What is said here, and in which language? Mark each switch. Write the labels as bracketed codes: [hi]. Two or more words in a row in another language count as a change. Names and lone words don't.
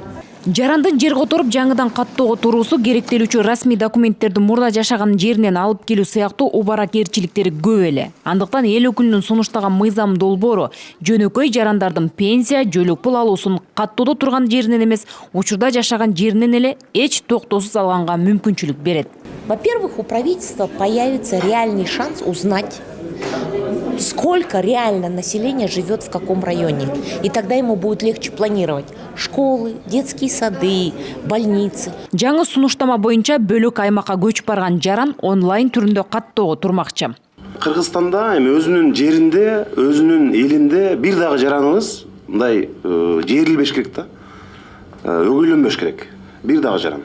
[ky] Жарандын жер которуп жаңыдан каттоого туруусу керектелүүчү расмий документтерди мурда жашаган жеринен алып келүү сыяктуу убаракерчиликтери көп эле. Андыктан эл өкүлүнүн сунуштаган мыйзам долбоору жөнөкөй жарандардын пенсия, жөлөк пул алуусун каттоодо турган жеринен эмес, учурда жашаган жеринен эле эч токтоосуз алганга мүмкүнчүлүк берет. [ru] Во-первых, у правительства появится реальный шанс узнать, сколько реально населения живет в каком районе. И тогда ему будет легче планировать школы, детские сады, больницы. [ky] Жаңы сунуштама боюнча бөлөк аймакка көчүп барган жаран онлайн түрүндө каттоого турмакчы. Кыргызстанда эми өзүнүн жеринде, өзүнүн элинде бир дагы жараныңыз мындай жерилбеш керек да. Өгүйлөнбөш керек. Бир дагы жаран.